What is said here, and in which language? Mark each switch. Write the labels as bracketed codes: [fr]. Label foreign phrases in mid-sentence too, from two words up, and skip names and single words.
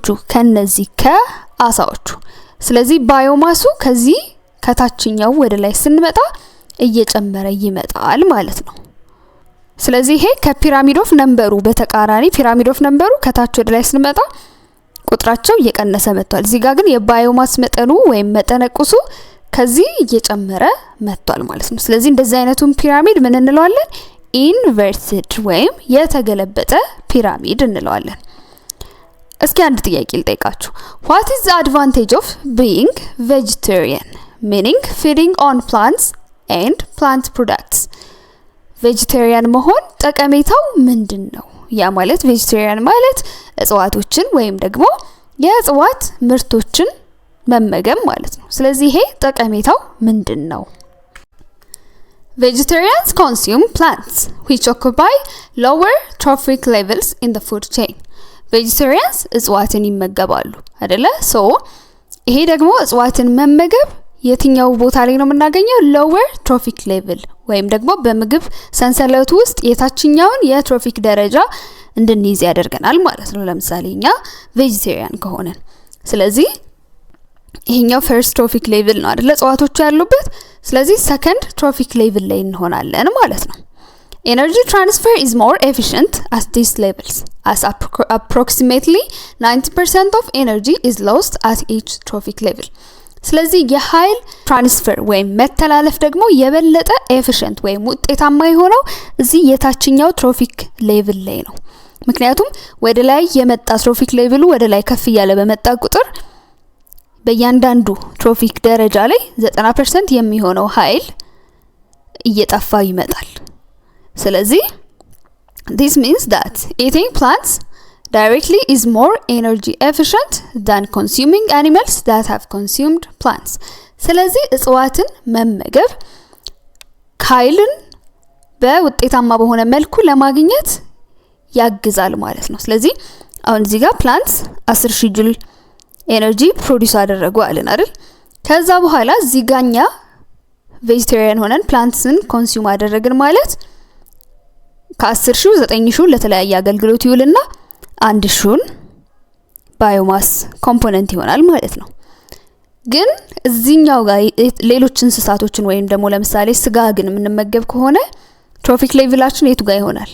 [am] ከነዚህ ከአሳዎቹ። ስለዚህ ባዮማሱ ከዚህ ከታችኛው ወደ ላይ ስንመጣ እየጨመረ ይመጣል ማለት ነው። ስለዚህ ይሄ ከፒራሚድ ኦፍ ነምበሩ በተቃራኒ [en] pyramid of number [am] ከታች ወደ ላይ ስንመጣ ቁጥራቸው እየቀነሰ መጥቷል። እዚህ ጋር ግን የባዮማስ መጠኑ ወይም መጠነቁሱ ከዚህ እየጨመረ መጥቷል ማለት ነው። ስለዚህ እንደዚህ አይነቱን ፒራሚድ ምን እንለዋለን? ኢንቨርትድ ወይም የተገለበጠ ፒራሚድ እንለዋለን። እስኪ አንድ ጥያቄ ልጠይቃችሁ። [en] what is the advantage of being vegetarian meaning feeding on plants and plant products? [am] ቬጂቴሪያን መሆን ጠቀሜታው ምንድነው? ያ ማለት ቬጂቴሪያን ማለት እጽዋቶችን ወይም ደግሞ የእጽዋት ምርቶችን መመገብ ማለት ነው። ስለዚህ ይሄ ጠቀሜታው ምንድነው? [en] Vegetarians consume plants which occupy lower trophic levels in the food chain. [am] Vegetarians እጽዋትን ይመገባሉ አይደለ? ሶ ይሄ ደግሞ እጽዋትን መመገብ የትኛው ቦታ ላይ ነው የምናገኘው? [en] lower trophic level [am] ወይም ደግሞ በምግብ ሰንሰለቱ ውስጥ የታችኛውን የትሮፊክ ደረጃ እንድንይዝ ያደርገናል ማለት ነው። ለምሳሌ እኛ ቬጂቴሪያን ከሆነን ስለዚህ ይሄኛው [en] first trophic level [am] ነው አይደለ እጽዋቶቹ ያሉበት። ስለዚህ [en] second trophic level [am] ላይ እንሆናለን ማለት ነው። [en] Energy transfer is more efficient at these levels as approximately 90% of energy is lost at each trophic level. [am] ስለዚህ የኃይል ትራንስፈር ወይም መተላለፍ ደግሞ የበለጠ ኤፊሽንት ወይም ውጤታማ የሆነው እዚህ የታችኛው [en] trophic level [am] ላይ ነው። ምክንያቱም ወደ ላይ የመጣ [en] trophic level [am] ወደ ላይ ከፍ ያለ በመጣ ቁጥር በእያንዳንዱ ትሮፊክ ደረጃ ላይ 90% የሚሆነው ኃይል እየጠፋ ይመጣል። ስለዚህ [en] this means that eating plants directly is more energy efficient than consuming animals that have consumed plants. [am] ስለዚህ እጽዋትን መመገብ ኃይልን በውጤታማ በሆነ መልኩ ለማግኘት ያግዛል ማለት ነው። ስለዚህ አሁን እዚህ ጋር plants 10,000 [en] joule energy produce [am] አደረጉ አለን አይደል? ከዛ በኋላ እዚህ ጋኛ ቬጂቴሪያን ሆነን [en] plants consume [am] አደረግን ማለት ከ10,000 9,000 ለተለያየ አገልግሎት ይውልና 1,000 [en] biomass component [am] ይሆናል ማለት ነው። ግን እዚህኛው ጋር ሌሎች እንስሳቶችን ወይም ደግሞ ለምሳሌ ስጋ ግን የምንመገብ ከሆነ [en] trophic level [am] የቱ ጋር ይሆናል?